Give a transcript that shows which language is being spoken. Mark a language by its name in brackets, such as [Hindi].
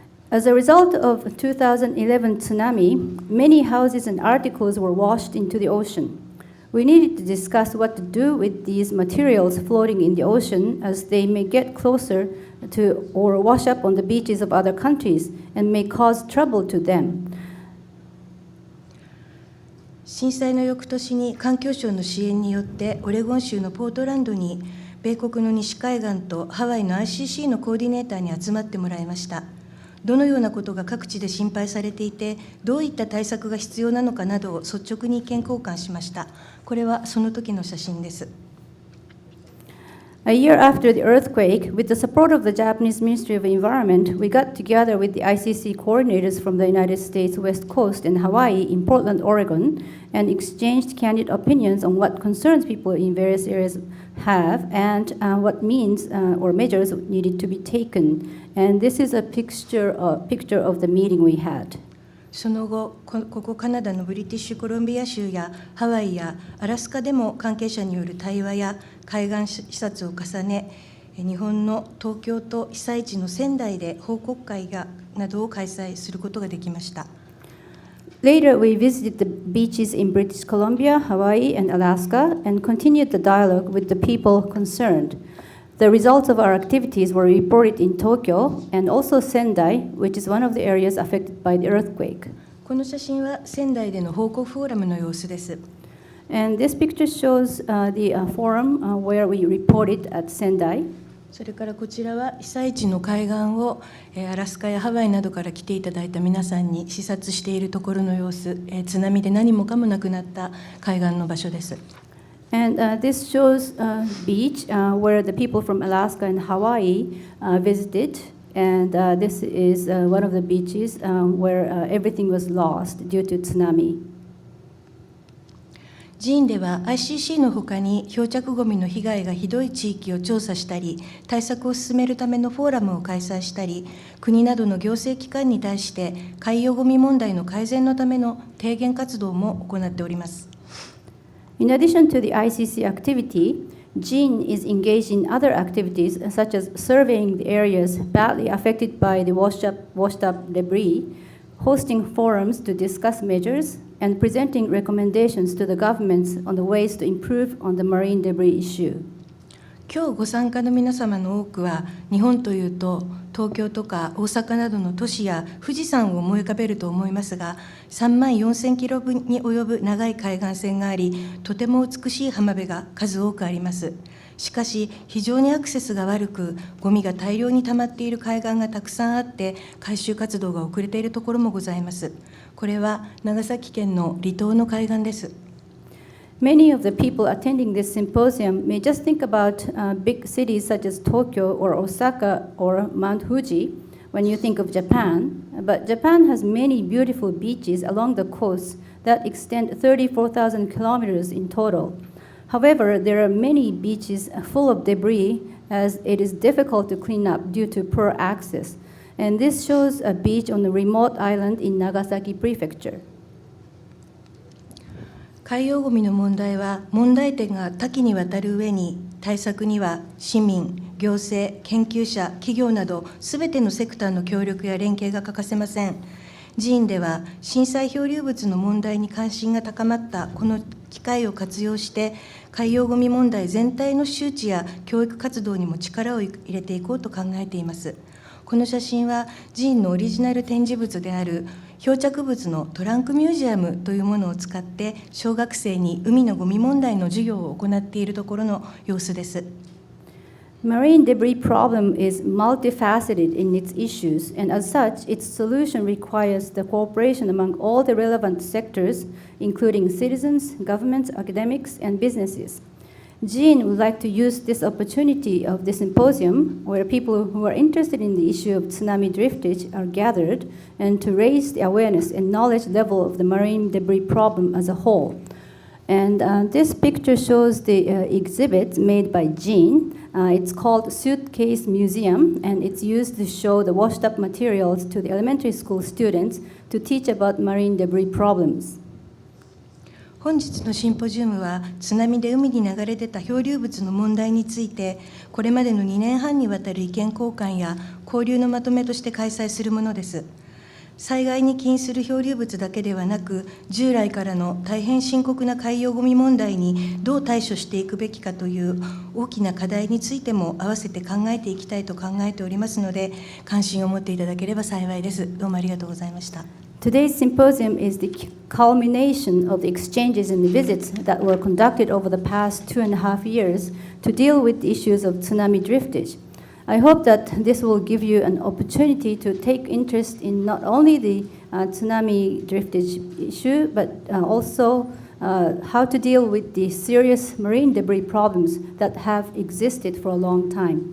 [English] As a result of 2011 tsunami, many houses and articles were washed into the ocean. We needed to discuss what to do with these materials floating in the ocean, as they may get closer to or wash up on the beaches of other countries and may cause trouble to them. [Japanese] 震災の翌年に環境省の支援によってオレゴン州のポートランドに米国の西海岸とハワイの ICC のコーディネーターに集まってもらいました。どのようなことが各地で心配されていて、どういった対策が必要なのかなどを率直に意見交換しました。これはその時の写真です。 [English] A year after the earthquake, with the support of the Japanese Ministry of Environment, we got together with the ICC coordinators from the United States West Coast and Hawaii in Portland, Oregon, and exchanged candid opinions on what concerns people in various areas have and what means or measures needed to be taken. And this is a picture of the meeting we had. [Japanese] その後、ここカナダのブリティッシュコロンビア州やハワイやアラスカでも関係者による対話や海岸視察を重ね、日本の東京と被災地の仙台で報告会などを開催することができました。 [English] Later, we visited the beaches in British Columbia, Hawaii, and Alaska, and continued the dialogue with the people concerned. The results of our activities were reported in Tokyo and also Sendai, which is one of the areas affected by the earthquake. [Japanese] この写真は仙台での報告フォーラムの様子です。 [English] And this picture shows the forum where we reported at Sendai. [Japanese] それからこちらは被災地の海岸をアラスカやハワイなどから来ていただいた皆さんに視察しているところの様子、津波で何もかもなくなった海岸の場所です。 [English] And this shows a beach where the people from Alaska and Hawaii visited. And this is one of the beaches where everything was lost due to tsunami. [Japanese] 寺院では ICC のほかに漂着ごみの被害がひどい地域を調査したり、対策を進めるためのフォーラムを開催したり、国などの行政機関に対して海洋ごみ問題の改善のための提言活動も行っております。 [English] In addition to the ICC activity, JIN is engaged in other activities such as surveying the areas badly affected by the washed up debris, hosting forums to discuss measures, and presenting recommendations to the governments on the ways to improve on the marine debris issue. [Japanese] 今日ご参加の皆様の多くは、日本というと東京とか大阪などの都市や富士山を思い浮かべると思いますが、3万4000キロに及ぶ長い海岸線があり、とても美しい浜辺が数多くあります。しかし、非常にアクセスが悪く、ゴミが大量に溜まっている海岸がたくさんあって、回収活動が遅れているところもございます。これは長崎県の離島の海岸です。 [English] Many of the people attending this symposium may just think about big cities such as Tokyo or Osaka or Mount Fuji when you think of Japan, but Japan has many beautiful beaches along the coast that extend 34,000 kilometers in total. However, there are many beaches full of debris as it is difficult to clean up due to poor access. And this shows a beach on a remote island in Nagasaki Prefecture. [Japanese] 海洋ごみの問題は問題点が多岐にわたる上に、対策には市民、行政、研究者、企業などすべてのセクターの協力や連携が欠かせません。寺院では震災漂流物の問題に関心が高まったこの機会を活用して、海洋ごみ問題全体の周知や教育活動にも力を入れていこうと考えています。この写真は寺院のオリジナル展示物である漂着物のトランクミュージアムというものを使って小学生に海のゴミ問題の授業を行っているところの様子です。 [English] Marine debris problem is multifaceted in its issues, and as such, its solution requires the cooperation among all the relevant sectors, including citizens, governments, academics, and businesses. Jean would like to use this opportunity of the symposium, where people who are interested in the issue of tsunami driftage are gathered, and to raise the awareness and knowledge level of the marine debris problem as a whole. And this picture shows the exhibit made by Jean. It's called Suitcase Museum, and it's used to show the washed up materials to the elementary school students to teach about marine debris problems. [Japanese] 本日のシンポジウムは津波で海に流れ出た漂流物の問題について、これまでの2年半にわたる意見交換や交流のまとめとして開催するものです。災害に起因する漂流物だけではなく、従来からの大変深刻な海洋ごみ問題にどう対処していくべきかという大きな課題についても合わせて考えていきたいと考えておりますので、関心を持っていただければ幸いです。どうもありがとうございました。 [English] Today's symposium is the culmination of the exchanges and visits that were conducted over the past 2.5 years to deal with the issues of tsunami driftage. I hope that this will give you an opportunity to take interest in not only the tsunami driftage issue, but also how to deal with the serious marine debris problems that have existed for a long time.